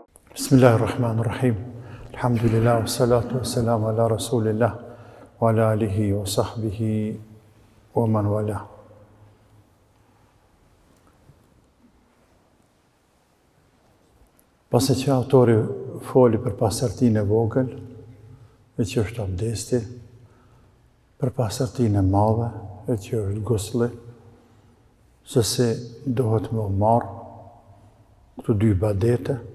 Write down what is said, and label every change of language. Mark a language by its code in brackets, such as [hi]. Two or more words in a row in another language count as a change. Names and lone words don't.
[ar] بسم الله الرحمن الرحيم. الحمد لله، والصلاة والسلام على رسول الله، وعلى آله وصحبه ومن والى. [sq] Pasi që autori foli për pastërtinë e vogël, e që është abdesti, për pastërtinë e madhe, e që është gusli, se si dohet me marrë këto dy ibadete,